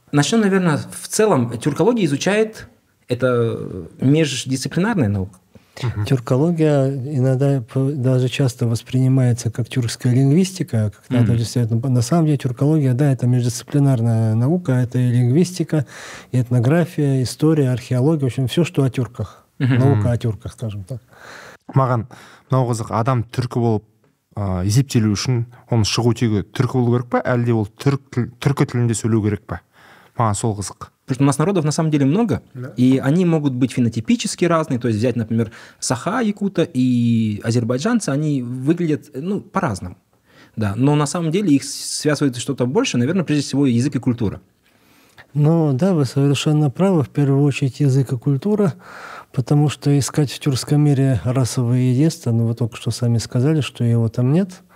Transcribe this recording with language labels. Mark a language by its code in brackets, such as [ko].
[ru] Начнем, наверное, в целом. Тюркология изучает, это междисциплинарная наука? Тюркология иногда даже часто воспринимается как тюркская лингвистика. На самом деле тюркология, да, это междисциплинарная наука, это и лингвистика, и этнография, история, археология, в общем, все, что о тюрках. Наука о тюрках, скажем так. [kk] Маған мынау қызық, адам түркі болып есептелу үшін оның шығу тегі түркі болу керек па, әлде ол түркі тілінде сөйлеу керек па? Маған сол қызық. [ru] Потому что у нас народов на самом деле много, и они могут быть фенотипически разные. То есть взять, например, саха якута и азербайджанцы, они выглядят по-разному. Да. Но на самом деле их связывает что-то больше, наверное, прежде всего язык и культура. Ну да, вы совершенно правы. В первую очередь язык и культура, потому что искать в тюркском мире расовое единство, вы только что сами сказали, что его там нет.